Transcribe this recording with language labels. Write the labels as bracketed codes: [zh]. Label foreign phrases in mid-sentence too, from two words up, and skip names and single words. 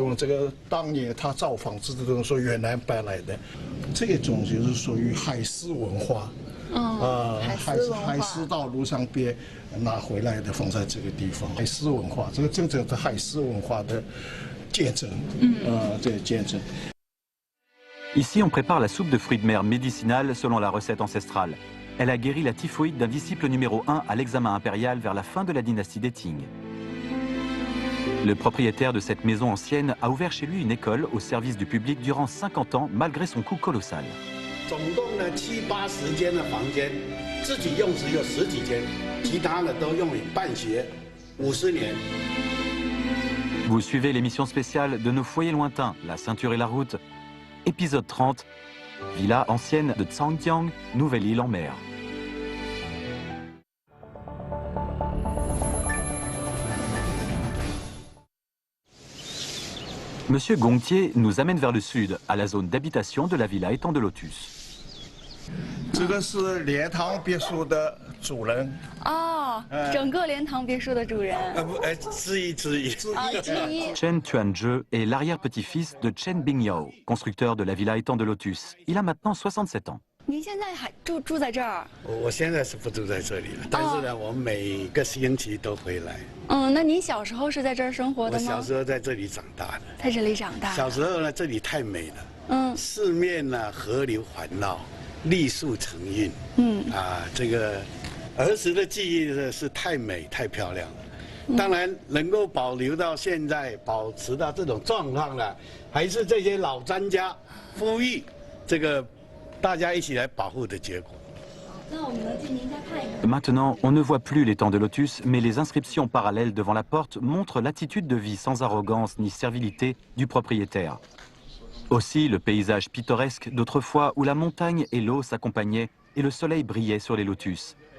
[zh] 所以这个当年他造房子的都说越南搬来的，这种就是属于海丝文化。海丝到路上边拿回来的，放在这个地方。海丝文化，这个真正的海丝文化的见证，这个见证。 [fr] Ici, on prépare la soupe de fruits de mer médicinale selon la recette ancestrale. Elle a guéri la typhoïde d'un disciple numéro 1 à l'examen impérial vers la fin de la dynastie des Qing. Le propriétaire de cette maison ancienne a ouvert chez lui une école au service du public durant 50 ans, malgré son coût colossal. [zh] 总共呢70-80间的房间，自己用只有10几间，其他的都用于办学50年。 [fr] Vous suivez l'émission spéciale de nos foyers lointains, la ceinture et la route. Épisode 30, villa ancienne de Zhangjiang, nouvelle île en mer. Monsieur Gongtier nous amène vers le sud, à la zone d'habitation de la villa Étang de Lotus. [zh] 这个是莲塘别墅的主人整个莲塘别墅的主人。之一。 [fr] Chen Tuanzhe est l'arrière-petit-fils de Chen Bingyao, constructeur de la villa Étang de Lotus. Il a maintenant 67 ans. [zh] 您现在还住在这儿？我现在是不住在这里了，但是呢，我每个星期都回来。那您小时候是在这儿生活的吗？我小时候在这里长大的。在这里长大。小时候呢，这里太美了。四面呢河流环绕，绿树成荫。这个儿时的记忆呢是太美太漂亮了。当然能够保留到现在，保持到这种状况呢，还是这些老专家呼吁这个。大家一起来保护的结果。 [fr] Maintenant, on ne voit plus l'étang de Lotus, mais les inscriptions parallèles devant la porte montrent l'attitude de vie sans arrogance ni servilité du propriétaire. Aussi le paysage pittoresque d'autrefois où la montagne et l'eau s'accompagnaient et le soleil brillait sur les lotus.